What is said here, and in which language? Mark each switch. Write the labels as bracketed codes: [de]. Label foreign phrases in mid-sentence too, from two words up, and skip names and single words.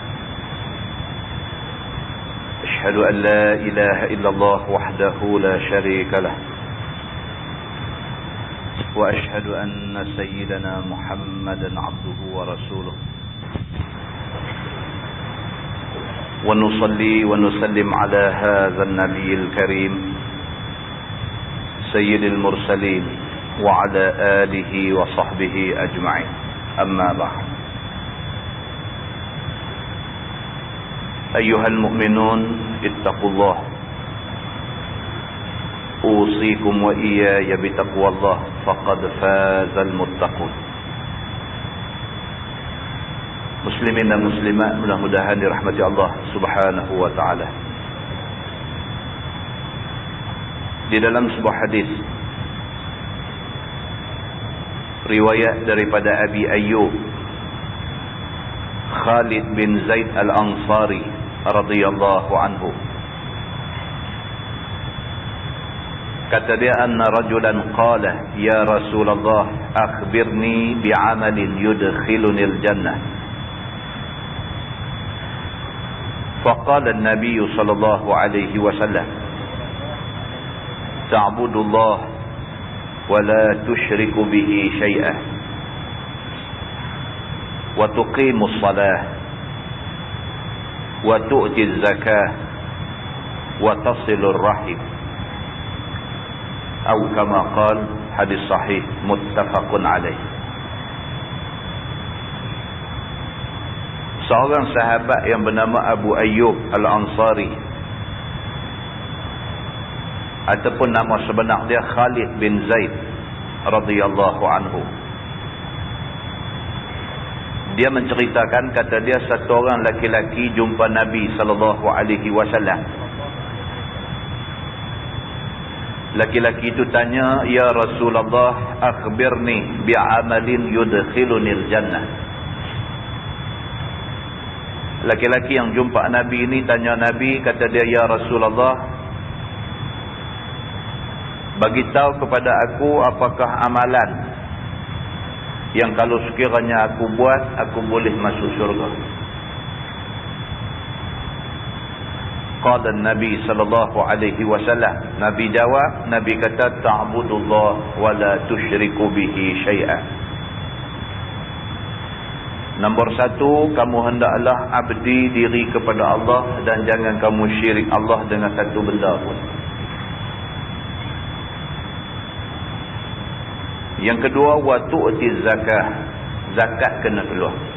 [ar] أشهد أن لا إله إلا الله وحده لا شريك له، وأشهد أن سيدنا محمدا عبده ورسوله، ونصلي ونسلم على هذا النبي الكريم سيد المرسلين وعلى آله وصحبه أجمعين. أما بعد، أيها المؤمنون اتقوا الله، أوصيكم وإياي بتقوى الله، فقد فاز المتقون. [ms] Muslimin dan muslimat, mudah-mudahan dirahmati [ar] الله سبحانه وتعالى. [ms] Di dalam sebuah hadis riwayat daripada Abi Ayyub Khalid bin Zaid Al-Ansari [ar] رضي الله عنه, [ms] kata dia, [ar] أن رجلا قال يا رسول الله أخبرني بعمل يدخلني الجنة. فقال النبي صلى الله عليه وسلم تعبد الله ولا تشرك به شيئا وتقيم الصلاة وتؤتي الزكاة وتصل الرحم، أو كما قال، حديث صحيح متفق عليه. [ms] Seorang sahabat yang bernama Abu Ayyub Al-Ansari, ataupun nama sebenar dia Khalid bin Zaid [ar] رضي الله عنه, [ms] dia menceritakan, kata dia, satu orang laki-laki jumpa Nabi [ar] صلى الله عليه وسلم. [ms] Laki-laki itu tanya, [ar] يا رسول الله أخبرني بعمل يدخلني الجنة. [ms] Laki-laki yang jumpa Nabi ini tanya Nabi, kata dia, [ar] يا رسول الله, [ms] bagitahu kepada aku apakah amalan yang kalau sekiranya aku buat, aku boleh masuk syurga. [ar] قال النبي صلى الله عليه وسلم, [ms] Nabi jawab, Nabi kata, [ar] تعبد الله ولا تشرك به شيئا. [ms] Nombor satu, kamu hendaklah abdi diri kepada Allah dan jangan kamu syirik Allah dengan satu benda pun. Yang kedua, [ar] وتؤتي الزكاة, [ms] zakat kena keluar.